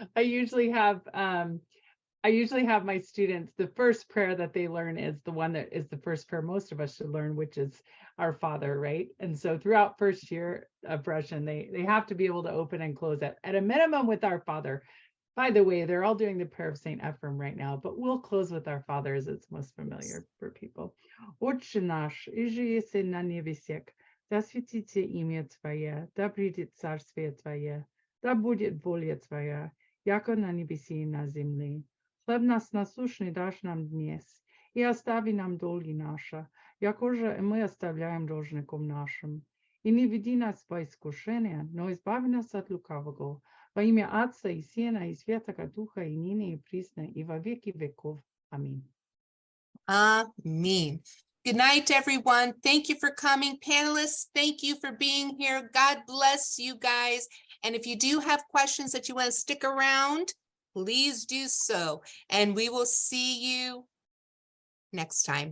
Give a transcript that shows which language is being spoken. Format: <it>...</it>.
<en>I usually have my students, the first prayer that they learn is the one that is the first prayer most of us should learn, which is Our Father, right? And so throughout first year of Russian, they have to be able to open and close at a minimum with Our Father. By the way, they're all doing the prayer of Saint Ephrem right now, but we'll close with Our Father as it's most familiar for people.</en> <cu>Отче наш, иже еси на небесех, да светится имя Твое, да придет царствие Твое, да будет воля Твоя, яко на небеси и на земле. Хлеб нас насущный дашь нам днес, и остави нам долги наши, яко же мы оставляем должникам нашим. И не веди нас во искушение, но избави нас от лукавого. Во имя Отца и Сына и Святого Духа, и ныне и присно, и во веки веков. Аминь.</cu> <en>Amen. Good night, everyone. Thank you for coming. Panelists, thank you for being here. God bless you guys. And if you do have questions that you want to stick around, please do so. And we will see you next time.</en>